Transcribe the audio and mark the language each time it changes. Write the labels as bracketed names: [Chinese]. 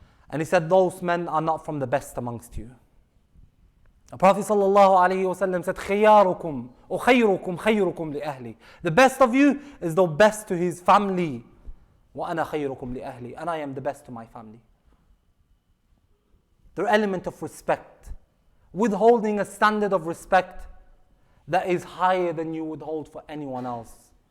[English] And he said, those men are not from the best amongst you. The Prophet ﷺ said, [Arabic] خياركم وخيركم خيركم لأهلي. [English] The best of you is the best to his family. [Arabic] وأنا خيركم لأهلي. [English] And I am the best to my family. The element of respect. Withholding a standard of respect that is higher than you would hold for anyone else.